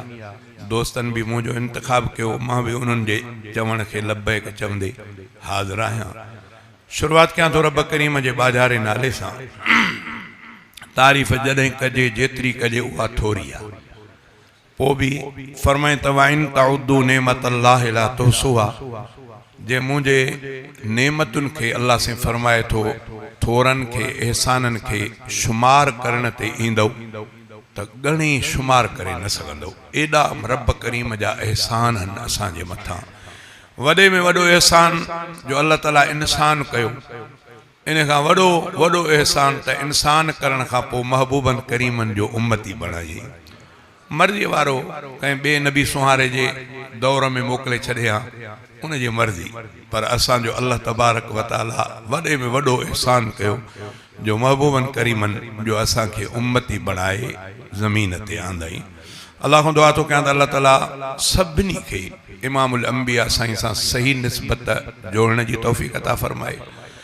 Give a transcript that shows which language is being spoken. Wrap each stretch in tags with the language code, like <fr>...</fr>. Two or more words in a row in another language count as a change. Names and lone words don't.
<sd>दोस्तनि भी मुंहिंजो इंतख़ाब कयो, मां भी उन्हनि जे चवण खे लब्बैक चवंदे हाज़िर आहियां। शुरूआत कयां थो रब करीम जे बाजारे नाले सां। तारीफ़ जॾहिं कजे जेतिरी कजे उहा थोरी आहे। پوءِ ڀي فرمائي</sd> <ar>وإن تعدوا نعمة الله لا تحصوها,</ar> <sd>जे मुंहिंजे नेमतुनि खे अल्लाह से फरमाए थो थोरनि खे एहसाननि खे शुमार करण ते ईंदव त घणी शुमार करे न सघंदो। एॾा रब करीम जा एहसान आहिनि असांजे मथां। वॾे में वॾो एहसान जो अल्लाह ताला इंसान कयो, इन खां वॾो एहसान त इंसान करण खां पोइ महबूबन करीमन जो उम्मती बणाई। मर्ज़ी वारो कंहिं ॿिए नबी सुहारे जे दौर में मोकिले छॾे हा, उन जी मर्ज़ी, पर असांजो अल्लाह</sd> <ar>تبارك وتعالى</ar> <sd>वॾे में वॾो एहसान कयो जो महबूबन करीमन जो असांखे उम्मती बणाए ज़मीन ते आंदई। अल्लाह खां दुआ थो कयां त अल्लाह ताला सभिनी खे</sd> <ar>إمام الأنبياء</ar> <sd>साईं सां सही निस्बत जोड़ने की तौफ़ीक़ अता फरमाए।</sd>